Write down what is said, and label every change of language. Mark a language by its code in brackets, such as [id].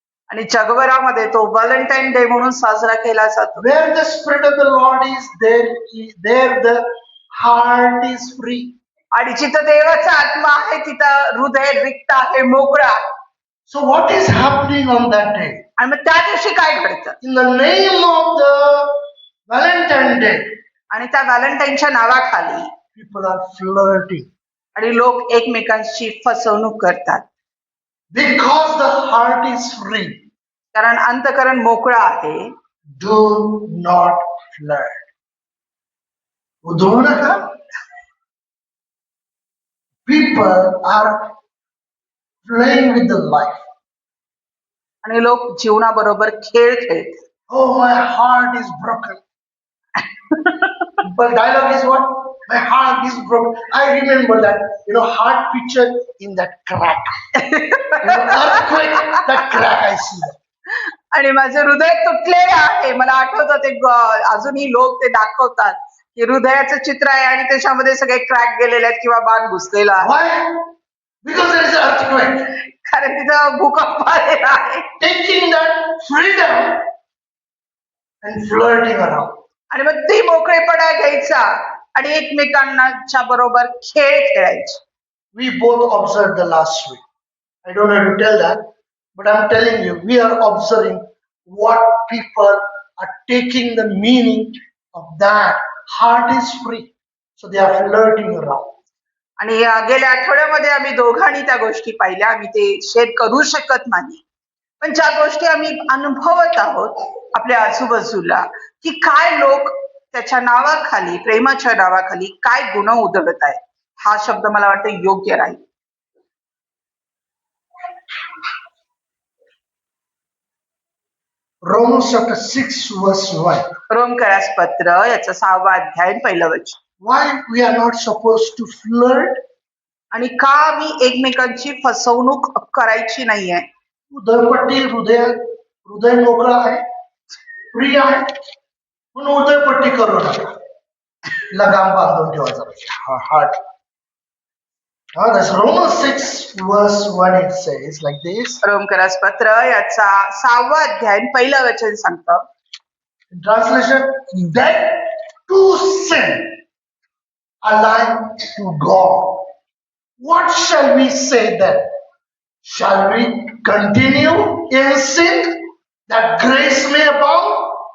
[mr] आणि जगभरामध्ये तो व्हॅलेंटाईन डे म्हणून साजरा केला जातो. [en] Where the Spirit of the Lord is, there the heart is free. [mr] आणि जिथं देवाचा आत्मा आहे तिथं हृदय रिक्त आहे, मोकळा. [en] So what is happening on that day? [mr] आणि मग त्या दिवशी काय घडतं? [en] In the name of the Valentine Day, [mr] आणि त्या व्हॅलेंटाईनच्या नावाखाली [en] people are flirting. [mr] आणि लोक एकमेकांची फसवणूक करतात. [en] Because the heart is free, [mr] कारण अंतःकरण मोकळं आहे. [en] do not flirt. [mr] उधळू नका. [en] People are playing with the life. [mr] आणि लोक जीवनाबरोबर खेळ खेळतात. [en] Oh, my heart is broken. But dialogue is what? My heart is broken. I remember that, heart picture in that crack. Earthquake, that crack, I see that. [mr] आणि माझे हृदय तुटलेलं आहे. मला आठवतं ते अजूनही लोक ते दाखवतात की हृदयाचं चित्र आहे आणि त्याच्यामध्ये सगळे क्रॅक गेलेले आहेत किंवा बाण घुसलेला आहे. [en] Why? Because there is an earthquake. [mr] कारण तिथं भूकंप आलेला आहे. [en] Taking that freedom and flirting around. [mr] आणि मग ती मोकळेपणा घ्यायचा आणि एकमेकांच्या बरोबर खेळ खेळायचे. [en] We both observed the last week. I don't have to tell that, but I'm telling you, we are observing what people are taking the meaning of that. Heart is free. So they are flirting around. [mr] आणि गेल्या आठवड्यामध्ये आम्ही दोघांनी त्या गोष्टी पाहिल्या. आम्ही ते शेअर करू शकत नाही, पण ज्या गोष्टी आम्ही अनुभवत आहोत आपल्या आजूबाजूला, की काय लोक त्याच्या नावाखाली, प्रेमाच्या नावाखाली काय गुण उधळत आहेत. हा शब्द मला वाटतं योग्य राहील. [en] Romans chapter 6 verse 1. [mr] रोमकरास पत्र याचा 6वा अध्याय 1 वचन. [en] Why we are not supposed to flirt? [mr] आणि का आम्ही एकमेकांची फसवणूक करायची नाहीये. उधळपट्टी हृदय मोकळा आहे, फ्री आहे, पण उधळपट्टी करू नका. लगाम बांधून ठेवायचा heart. [en] That's Romans 6 verse 1. It says like this. [mr] रोमकरास पत्र याचा 6वा अध्याय 1 वचन सांगतं. [en] In translation, that to sin aligned to God. What shall we say then? Shall we continue in sin that grace may abound?